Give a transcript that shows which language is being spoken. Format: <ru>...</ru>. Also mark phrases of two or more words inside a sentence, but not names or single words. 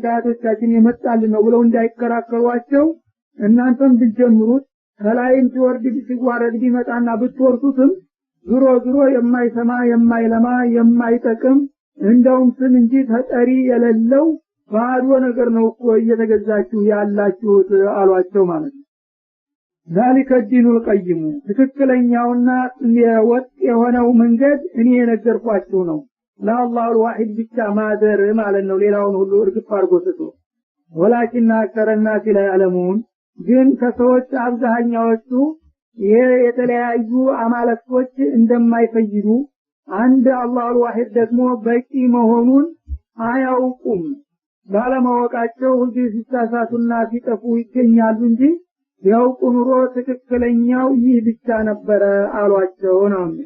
<am>ከአያቶቻችን የመጣልን ነው ብለው እንዳይከራከሯቸው እናንተም ብትጀምሩት ከላይም ሲወርድ ሲዋረድ ቢመጣና ብትወርሱትም ዙሮ የማይሰማ የማይለማ የማይጠቅም እንደውም ስም እንጂ ተጠሪ የሌለው ባዶ ነገር ነው እኮ እየተገዛችሁ ያላችሁት አሏቸው ማለት ነው</am> <ar>ذلك الدين القيم</ar> <am>ትክክለኛውና የወጥ የሆነው መንገድ እኔ የነገርኳችሁ ነው</am> <ar>لله الواحد</ar> <am>ብቻ ማደር ማለት ነው ሌላውን ሁሉ እርግፍ አድርጎ ትቶ</am> <ar>ولكن أكثر الناس لا يعلمون</ar> <am>ግን ከሰዎች አብዛኛዎቹ የተለያዩ አማልክቶች እንደማይፈይዱ አንድ</am> <ar>الله الواحد</ar> <am>ደግሞ በቂ መሆኑን አያውቁም ባለማወቃቸው ሁሉ ሲሳሳቱና ሲጠፉ ይገኛሉ እንጂ ያውቁ ኑሮ ትክክለኛው ይህ ብቻ ነበር አሏቸው ነው</am>